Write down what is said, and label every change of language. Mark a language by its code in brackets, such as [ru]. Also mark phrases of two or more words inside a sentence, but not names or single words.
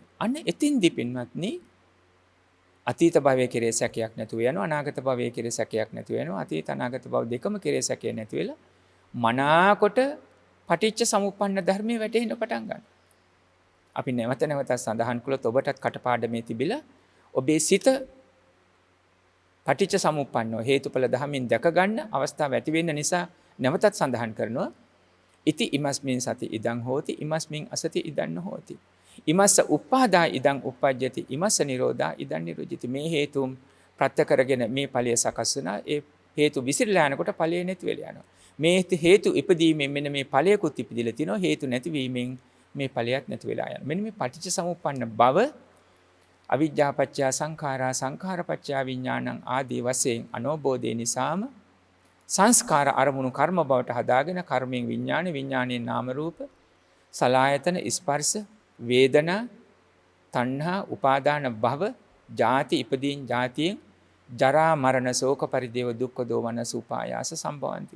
[si] අන්න එතින්දි පින්වත්නි අතීත භවයේ කෙරේ සැකයක් නැතුව යනවා අනාගත භවයේ කෙරේ සැකයක් නැතුව යනවා අතීත අනාගත භව දෙකම කෙරේ සැකේ නැති වෙලා මනාකොට පටිච්ච සමුප්පන්න ධර්මයේ වැටෙන්න පටන් ගන්නවා. අපි නැවත සඳහන් කළොත් ඔබටත් කටපාඩමේ තිබිලා ඔබේ සිත පටිච්ච සමුප්පන්නව හේතුඵල ධර්මයෙන් දැක ගන්න අවස්ථාව ඇති වෙන්න නිසා නැවතත් සඳහන් කරනවා [pi] ඉති ඉමස්මින් සති ඉදං හෝති ඉමස්මින් අසති ඉදං නොහෝති ඉමස්ස උප්පාදා ඉදං උප්පජ්ජති ඉමස්ස නිරෝධා ඉදං නිරුජ්ජති. [si] මේ හේතුම් ප්‍රත්‍ය කරගෙන මේ ඵලය සකස් වෙනා ඒ හේතු විසිරලා යනකොට ඵලය නැති වෙලා යනවා. මේ හේතු ඉපදීමෙන් මෙන්න මේ ඵලයකුත් ඉපදිලා තිනවා හේතු නැතිවීමෙන් මේ ඵලයක් නැති වෙලා යනවා. මෙන්න මේ පටිච්ච සමුප්පන්න බව [pi] අවිජ්ජාපච්චය සංඛාරා සංඛාරපච්චය විඥානං [si] ආදී වශයෙන් අනෝබෝධය නිසාම සංස්කාර අරමුණු කර්ම බවට හදාගෙන කර්මයෙන් විඥාන විඥානයෙන් නාම රූප සලආයතන ස්පර්ශ වේදනා තණ්හා උපාදාන භව ජාති ඉපදීන් ජාතියෙන් ජරා මරණ ශෝක පරිදේව දුක්ඛ දෝමන සුපායාස සම්භවಂತಿ.